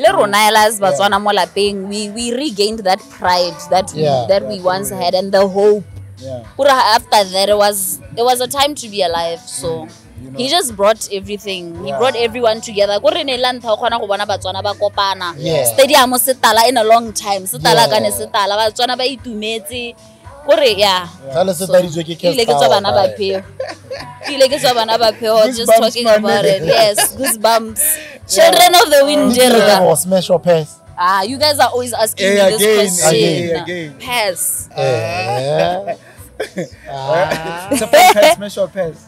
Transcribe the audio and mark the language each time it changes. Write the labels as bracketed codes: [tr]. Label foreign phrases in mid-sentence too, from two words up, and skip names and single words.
[en] We regained that pride that we once had and the hope. After that, it was a time to be alive. So he just brought everything. He brought everyone together. Stadium setala in a long time. [tn] Setala kane setala. Batswana ba itumetse. [en] Just talking about it. Yes, goosebumps. Children of the wind. Smash or pass? You guys are always asking me this question. Again. Pass. It's a pass, smash or pass?